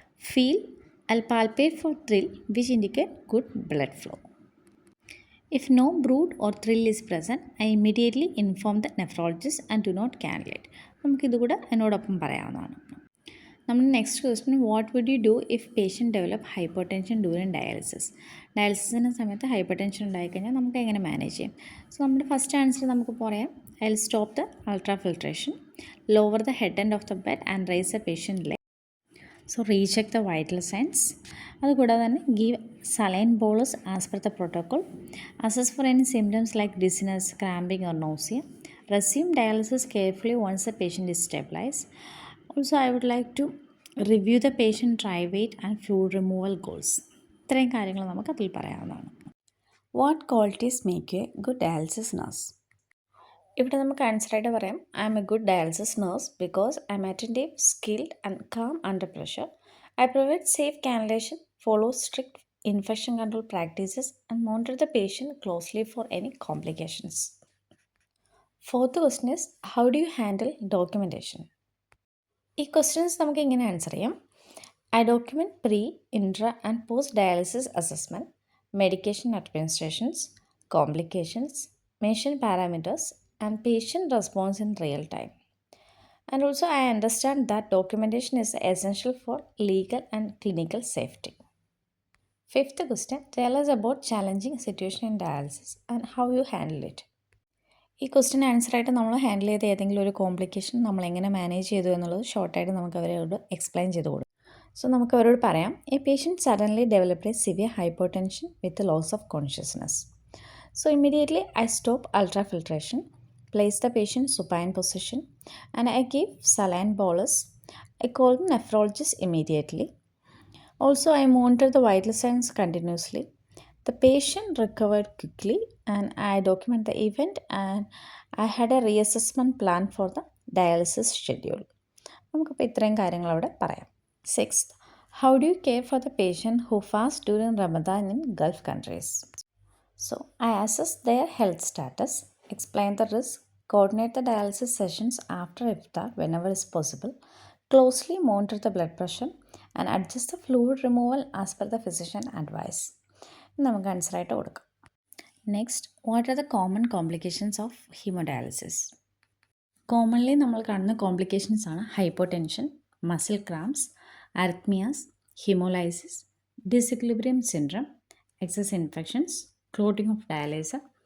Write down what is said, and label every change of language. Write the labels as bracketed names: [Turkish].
[English] Feel, I'll palpate for thrill which indicate good blood flow. If no bruit or thrill is present, I immediately inform the nephrologist and do not cannulate. [Malayalam] നമുക്കിതുകൂടെ എന്നോടൊപ്പം പറയാവുന്നതാണ്. നമ്മുടെ next question, [English] What would you do if patient develop hypertension during dialysis? [Malayalam] ഡയാലിസിസിൻ്റെ സമയത്ത് hyper tension ഉണ്ടായിക്കഴിഞ്ഞാൽ നമുക്ക് എങ്ങനെ manage ചെയ്യും? So നമ്മുടെ first answer നമുക്ക് പറയാം, [English] I will stop the ultrafiltration, lower the head end of the bed and raise the patient leg. So recheck the vital signs. [Malayalam] അതുകൂടാതെ തന്നെ [English] Give saline bolus as per the protocol. Assess for any symptoms like dizziness, cramping or nausea. Resume dialysis carefully once the patient is stabilise. Also, I would like to review the patient dry weight and fluid removal goals. [Malayalam] ഇത്രയും കാര്യങ്ങൾ നമുക്ക് അതിൽ പറയാവുന്നതാണ്. [English] What qualities make a good dialysis nurse? [Malayalam] ഇവിടെ നമുക്ക് ആൻസറായിട്ട് പറയാം, [English] I'm a good dialysis nurse because I'm attentive, skilled and calm under pressure. I provide safe cannulation, follow strict infection control practices and monitor the patient closely for any complications. Fourth question is, how do you handle documentation? [Malayalam] ഈ questions നമുക്ക് ഇങ്ങനെ answer ചെയ്യാം. [English] I document pre, intra and post dialysis assessment, medication administrations, complications, mention parameters and patient response in real time. And also I understand that documentation is essential for legal and clinical safety. Fifth question, tell us about challenging situation in dialysis and how you handle it. [Malayalam] ഈ question ആൻസറായിട്ട് നമ്മൾ handle ചെയ്ത ഏതെങ്കിലും ഒരു complication നമ്മൾ എങ്ങനെ manage ചെയ്തു എന്നുള്ളത് ഷോർട്ടായിട്ട് നമുക്ക് അവരോട് എക്സ്പ്ലെയിൻ ചെയ്ത് കൊടുക്കും. സോ നമുക്ക് അവരോട് പറയാം, [English] A patient suddenly developed a severe hypertension with loss of consciousness. So immediately I stop ultrafiltration, place the patient supine position and I give saline bolus. I call the nephrologist immediately. Also, I monitor the vital signs continuously. The patient recovered quickly and I document the event and I had a reassessment plan for the dialysis schedule. [Malayalam] നമുക്കിപ്പോൾ ഇത്രയും കാര്യങ്ങൾ അവിടെ പറയാം. [English] Sixth, how do you care for the patient who fast during Ramadan in Gulf countries? So, I assess their health status, explain the risk, coordinate the dialysis sessions after iftar whenever is possible, closely monitor the blood pressure and adjust the fluid removal as per the physician advice. [Malayalam] നമുക്ക് ആൻസറായിട്ട് കൊടുക്കാം. [English] Next, what are the common complications of hemodialysis? [Malayalam] Commonly നമ്മൾ കാണുന്ന complications ആണ് hyper tension, muscle cramps, arrhythmias, haemolysis, disequilibrium syndrome, excess infections, clotting of ഡയാലൈസർ.